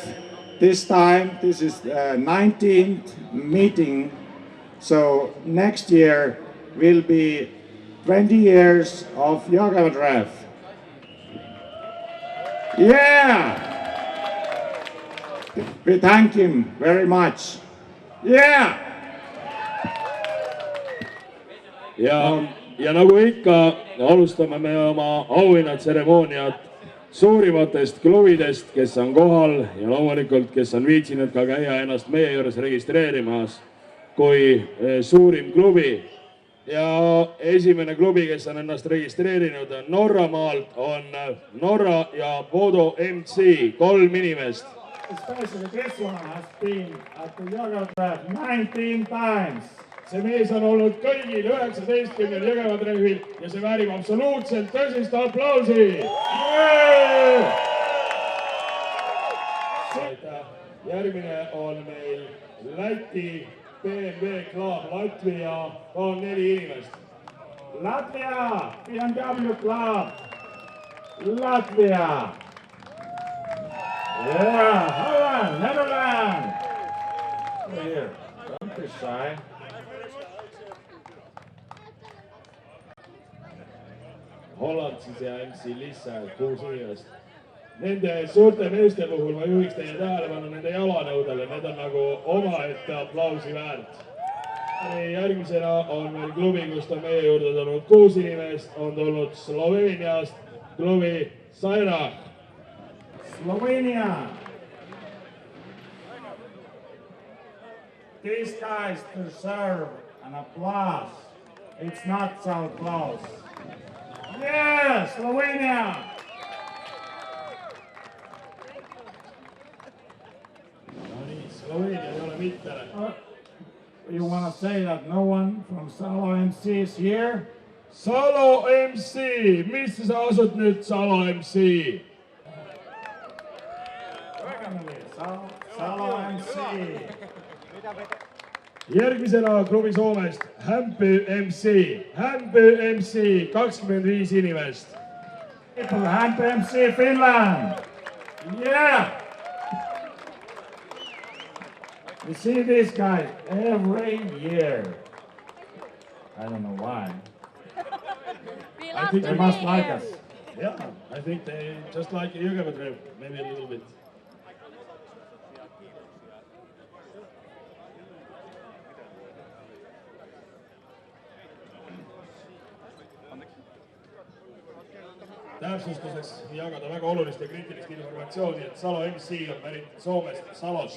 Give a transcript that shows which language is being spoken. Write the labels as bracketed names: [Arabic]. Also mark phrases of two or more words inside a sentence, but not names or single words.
[English] This time, this is the 19th meeting. So next year will be 20 years of Jõgeva Treff. Yeah! We thank him very much. Yeah! [Estonian] Ja nagu ikka, alustame me oma auhinnatseremooniat suurimatest klubidest, kes on kohal ja loomulikult, kes on viitsinud ka käia ennast meie juures registreerimas kui suurim klubi. Ja esimene klubi, kes on ennast registreerinud Norramaalt, on Norra ja Bodo MC, 3 inimest. [English] Especially this one has been at the Jõgeva Treff 19 times. [Estonian] See mees on olnud kõigil 19 Jõgeva Treffil ja see väärib absoluutselt tõsist aplausi. Järgmine on meil Läti BMW Club Latvia, on 4 inimest. Latvia, BMW Club, Latvia. [English] Yeah, Holland, Netherlands. Here, don't be shy. [Estonian] Holland siis ja MC Lissa, 6 inimest. Nende suurte meeste puhul ma juhiks teie tähelepanu nende jalanõudele, need on nagu omaette aplausi väärt. Järgmisena on meil klubi, kust on meie juurde tulnud 6 inimest, on tulnud Sloveeniast klubi Saira. [English] Slovenia. These guys deserve an applause. It's not so close. Yeah, Slovenia. [Estonian] Sloveenia ei ole mitte. [English] You want to say that no one from Salo MC is here? Salo MC, [Estonian] mis sa asud nüüd Salo MC? Salo MC. Järgmisena klubi Soomest Hämpy MC. Hämpy MC, 25 inimest. [English] Hämpy MC Finland. Yeah. You see these guys every year. I don't know why. I think they must like us. Yeah, I think they just like Jõgeva Treff, maybe a little bit. [Estonian] Täpsustuseks jagada väga olulist ja kriitilist informatsiooni, et Salo MC on pärit Soomest, Salost.